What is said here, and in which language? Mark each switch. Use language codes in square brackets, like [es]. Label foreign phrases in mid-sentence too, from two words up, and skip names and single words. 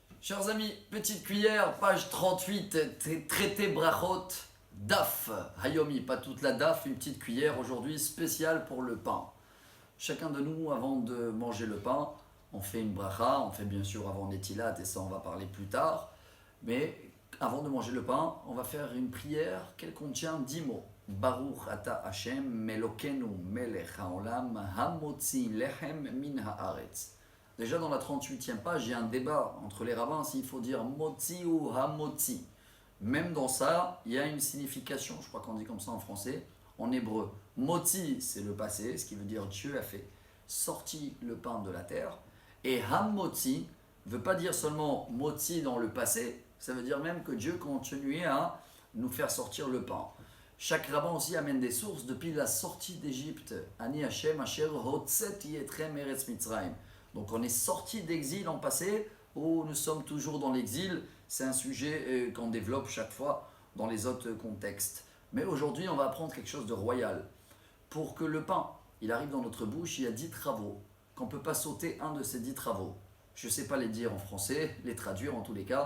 [fr] Chers amis, petite cuillère, page 38, traité brachot, [he] דף, היומי, [fr] pas toute la daf, une petite cuillère aujourd'hui spéciale pour le pain. Chacun de nous, avant de manger le pain, on fait une bracha, on fait bien sûr avant netilat, et ça on va parler plus tard, mais avant de manger le pain, on va faire une prière qu'elle contient 10 mots. [he] ברוך אתה השם אלוהינו מלך העולם המוציא לחם מן הארץ. [fr] Déjà dans la 38e page, il y a un débat entre les rabbins s'il faut dire motzi ou hamotzi. Même dans ça, il y a une signification, je crois qu'on dit comme ça en français, en hébreu. Motzi, c'est le passé, ce qui veut dire Dieu a fait sorti le pain de la terre. Et hamotzi ne veut pas dire seulement motzi dans le passé, ça veut dire même que Dieu continuait à nous faire sortir le pain. Chaque rabbin aussi amène des sources depuis la sortie d'Égypte. [he] אני השם אשר הוצאתי אתכם ארץ מצרים. [fr] Donc on est sorti d'exil en passé ou nous sommes toujours dans l'exil. C'est un sujet qu'on développe chaque fois dans les autres contextes. Mais aujourd'hui, on va apprendre quelque chose de royal. Pour que le pain, il arrive dans notre bouche, il y a 10 travaux. Qu'on ne peut pas sauter un de ces 10 travaux. Je ne sais pas les dire en français, les traduire en tous les cas.